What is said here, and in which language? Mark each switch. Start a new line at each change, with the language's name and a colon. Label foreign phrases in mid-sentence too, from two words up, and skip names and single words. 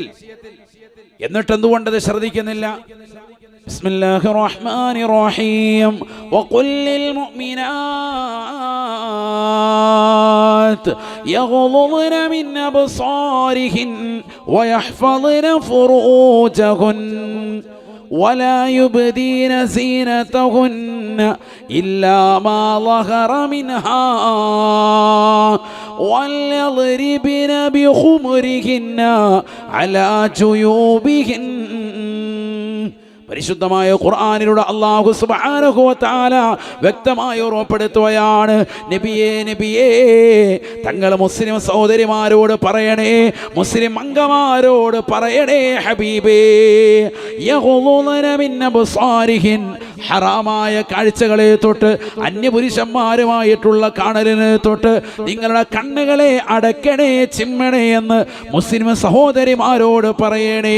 Malayalam: എന്നിട്ട് എന്തുകൊണ്ടത് ശ്രദ്ധിക്കുന്നില്ല?
Arabic: بسم الله الرحمن الرحيم وقل للمؤمنات يغضضن من أبصارهن ويحفظن فروجهن ولا يبدين زينتهن إلا ما ظهر منها وليضربن بخمرهن على جيوبهن.
Malayalam: പരിശുദ്ധമായ ഖുർആനിലൂടെ അല്ലാഹു
Arabic: سبحانه وتعالى
Malayalam: വ്യക്തമായി ഉറപ്പെടുത്തുകയാണ്, നബിയേ തങ്ങൾ മുസ്ലിം സഹോദരിമാരോട് പറയണേ, മുസ്ലിം അംഗമാരോട് പറയണേ, ഹബീബേ
Arabic: يغضضن من أبصارهن,
Malayalam: ഹറാമായ കാഴ്ചകളെ തൊട്ട് അന്യപുരുഷന്മാരുമായിട്ടുള്ള കാണലിനെ തൊട്ട് നിങ്ങളുടെ കണ്ണുകളെ അടയ്ക്കണേ, ചിമ്മണേ എന്ന് മുസ്ലിം സഹോദരിമാരോട് പറയണേ.